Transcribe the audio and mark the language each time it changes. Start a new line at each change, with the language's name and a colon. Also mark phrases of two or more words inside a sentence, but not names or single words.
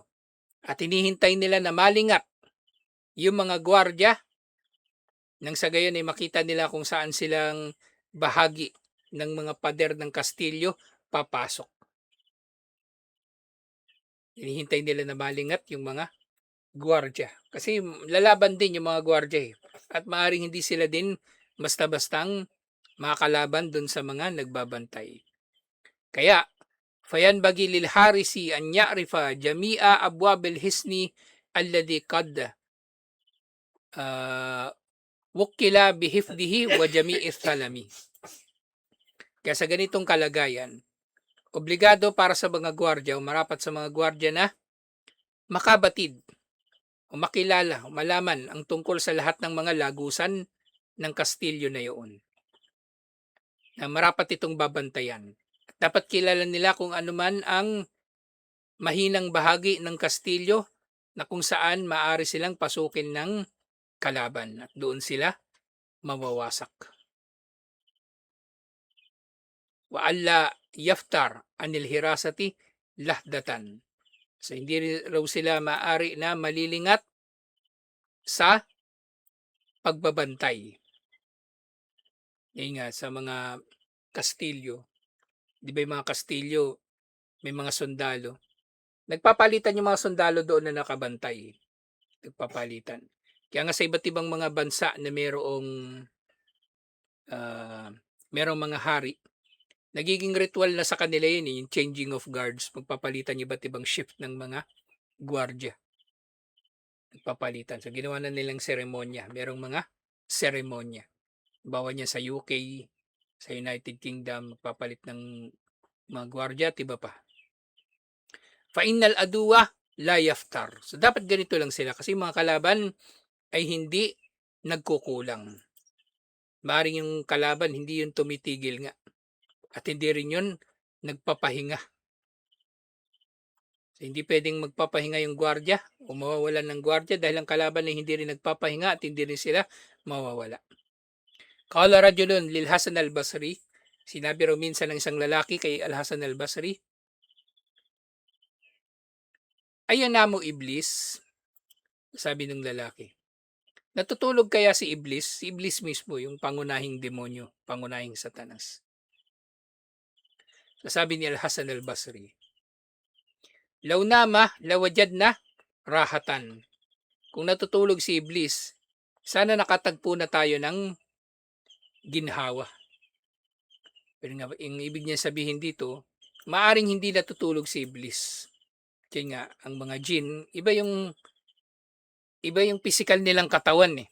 Filipino: At hinihintay nila na malingat yung mga gwardya nang sa gayon ay makita nila kung saan silang bahagi ng mga pader ng kastilyo papasok. Hinihintay nila na malingat yung mga gwardya. Kasi lalaban din yung mga gwardya eh. At maaaring hindi sila din basta-bastang makakalaban dun sa mga nagbabantay. Kaya,
Arabic: فينبغي للحارس أن يعرف جميع أبواب الحصن الذي قد وكل بحفظه وجميع ثلمه.
Filipino: Kaya sa ganitong kalagayan, obligado para sa mga gwardya o marapat sa mga gwardya na makabatid o makilala o malaman ang tungkol sa lahat ng mga lagusan ng kastilyo na iyon. Na marapat itong babantayan. At dapat kilala nila kung ano man ang mahinang bahagi ng kastilyo na kung saan maaari silang pasukin ng kalaban at doon sila mawawasak.
Arabic: وألا يفتر عن الحراسة لحظة.
Filipino: So hindi raw sila maaari na malilingat sa pagbabantay. Yan nga sa mga kastilyo. Di ba yung mga kastilyo may mga sundalo. Nagpapalitan yung mga sundalo doon na nakabantay. Nagpapalitan. Kaya nga sa iba't ibang mga bansa na merong mga hari, nagiging ritual na sa kanila yun, yung
English: changing of guards,
Filipino: magpapalitan yung iba't ibang shift ng mga gwardya. Nagpapalitan. So ginawa na nilang seremonya. Merong mga seremonya. Bawa niya sa UK, sa United Kingdom, magpapalit ng mga gwardya at iba pa.
Arabic: فإن العدو لا يفتر.
Filipino: So dapat ganito lang sila kasi mga kalaban ay hindi nagkukulang. Maring yung kalaban hindi yun tumitigil nga. At hindi rin yun nagpapahinga. So, hindi pwedeng magpapahinga yung gwardya o mawawalan ng gwardya dahil ang kalaban ay hindi rin nagpapahinga at hindi rin sila mawawala.
Arabic: قال رجل للحسن البصري,
Filipino: sinabi raw minsan ng isang lalaki kay Al-Hasan al-Basri,
Arabic: "أينام إبليس?"
Filipino: Sabi ng lalaki, "Natutulog kaya si Iblis?" Si Iblis mismo, yung pangunahing demonyo, pangunahing Satanas. Sabi ni Al-Hasan al-Basri,
Arabic: "لو نام لوجدنا راحة."
Filipino: Kung natutulog si Iblis, sana nakatagpo na tayo ng ginhawa. Pero nga, yung ibig niya sabihin dito, maaring hindi natutulog si Iblis. Kaya nga, ang mga jinn, iba yung physical nilang katawan eh.